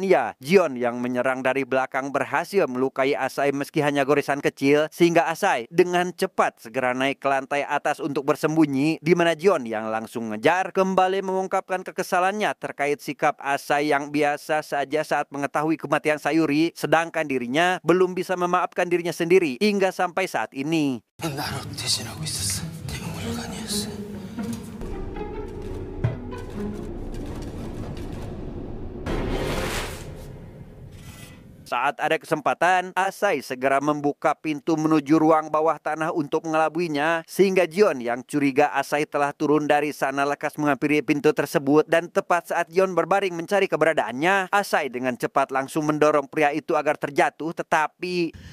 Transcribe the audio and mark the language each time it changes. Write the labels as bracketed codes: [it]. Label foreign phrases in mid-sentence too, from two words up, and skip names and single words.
[id] ya, Jion yang menyerang dari belakang berhasil melukai Asai meski hanya goresan kecil, sehingga Asai dengan cepat segera naik ke lantai atas untuk bersembunyi, di mana Jion yang langsung ngejar kembali mengungkapkan kekesalannya terkait sikap Asai yang biasa saja saat mengetahui kematian Sayuri, sedangkan dirinya belum bisa memaafkan dirinya sendiri hingga sampai saat ini. [ko] 나로 대신하고 있었어. 내가 물건이었어. [id] Saat ada kesempatan, Asai segera membuka pintu menuju ruang bawah tanah untuk mengelabuinya, sehingga Jion yang curiga Asai telah turun dari sana lekas menghampiri pintu tersebut, dan tepat saat Jion berbaring mencari keberadaannya, Asai dengan cepat langsung mendorong pria itu agar terjatuh, tetapi